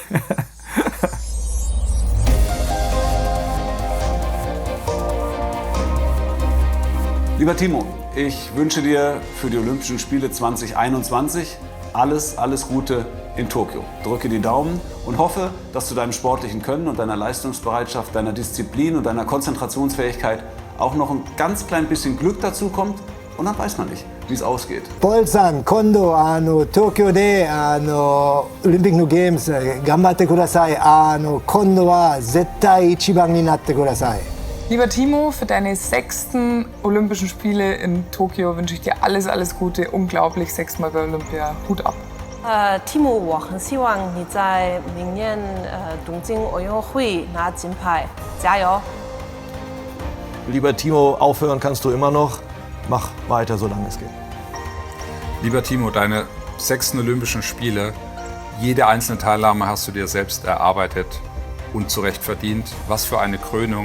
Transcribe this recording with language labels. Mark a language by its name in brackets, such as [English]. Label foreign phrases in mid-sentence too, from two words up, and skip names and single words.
[German] Lieber Timo, ich wünsche dir für die Olympischen Spiele 2021 alles Gute in Tokio. Drücke die Daumen und hoffe, dass du deinem sportlichen Können und deiner Leistungsbereitschaft, deiner Disziplin und deiner Konzentrationsfähigkeit auch noch ein ganz klein bisschen Glück dazu kommt und dann weiß man nicht, wie es ausgeht. [Japanese] Paul-san, 今度東京でオリンピックのゲームズ頑張ってください。今度は絶対一番になってください。 [German] Lieber Timo, für deine 6. Olympischen Spiele in Tokio wünsche ich dir alles Gute. Unglaublich, 6-mal bei Olympia. Hut ab. Timo, [Chinese] 我很希望你在明年东京奥运会拿金牌，加油！ [German] Lieber Timo, aufhören kannst du immer noch. Mach weiter, solange es geht. Lieber Timo, deine 6. Olympischen Spiele, jede einzelne Teilnahme hast du dir selbst erarbeitet. unzurecht verdient. Was für eine Krönung.